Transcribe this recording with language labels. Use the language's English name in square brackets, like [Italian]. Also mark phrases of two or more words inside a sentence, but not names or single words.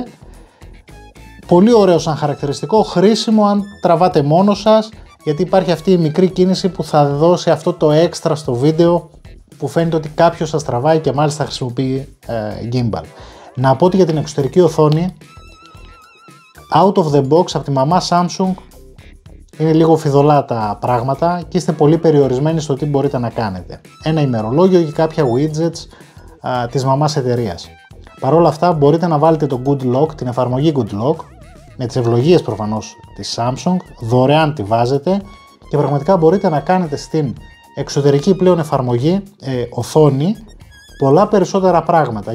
[Greek] Πολύ ωραίο σαν χαρακτηριστικό, χρήσιμο αν τραβάτε μόνο σας, γιατί υπάρχει αυτή η μικρή κίνηση που θα δώσει αυτό το έξτρα στο βίντεο που φαίνεται ότι κάποιος σας τραβάει και μάλιστα χρησιμοποιεί gimbal. Να πω ότι για την εξωτερική οθόνη [English] out of the box [Greek] από τη μαμά Samsung είναι λίγο φιδωλά τα πράγματα και είστε πολύ περιορισμένοι στο τι μπορείτε να κάνετε. Ένα ημερολόγιο και κάποια widgets της μαμάς εταιρείας. Παρ' όλα αυτά μπορείτε να βάλετε το Good Lock, την εφαρμογή Good Lock, με τις ευλογίες προφανώς της Samsung, δωρεάν τη βάζετε και πραγματικά μπορείτε να κάνετε στην εξωτερική πλέον εφαρμογή οθόνη πολλά περισσότερα πράγματα.